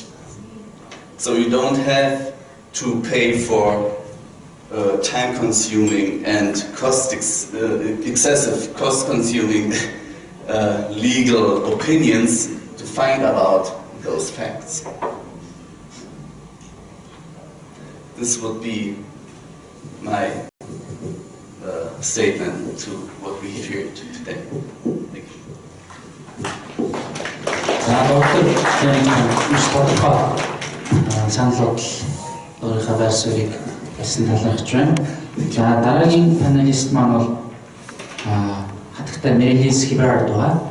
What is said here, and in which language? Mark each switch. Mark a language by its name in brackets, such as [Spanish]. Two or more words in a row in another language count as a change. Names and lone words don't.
[English] So you don't have to pay for time-consuming and excessive cost-consuming legal opinions to find out those facts. This would be my statement to what we heard today. Thank you. [Mongolian] өөрийнхөө байр суурийг хэлсэн талархаж байна. За дараагийн панелист маань бол хатагтай Мэрилис Хибрард байгаа.